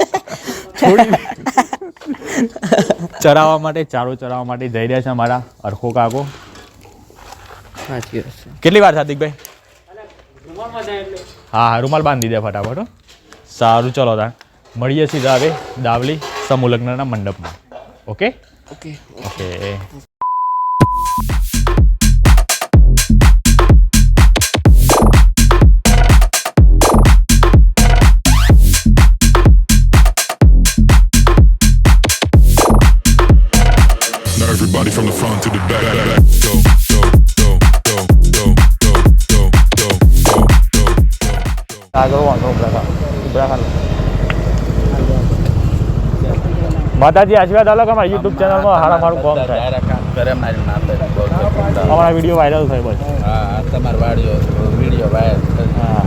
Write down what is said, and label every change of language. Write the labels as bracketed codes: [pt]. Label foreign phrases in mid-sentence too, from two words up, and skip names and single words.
[gu] ચરાવવા માટે, ચારો ચરાવવા માટે જઈ રહ્યા છે અમારા અરખો કાકો. કેટલી વાર સાદિકભાઈ? હા હા, રૂમાલ બાંધી દે ફટાફટ. સારું, ચલો તાર મળીએ સીધા હવે દાવલી સમૂહ લગ્નના મંડપમાં. ઓકે ઓકે ઓકે. [en] Everybody from the front to the back. Go, go, go, go, go, go, go, go, go, go. [gu] આગળ વાંધો માતાજી આશીર્વાદ આલો કે અમારા યુટ્યુબ ચેનલમાં હારા મારું કામ થાય. અમારા વિડીયો વાયરલ થાય બસ. હા, તમારા વિડીયો વાયરલ. હા.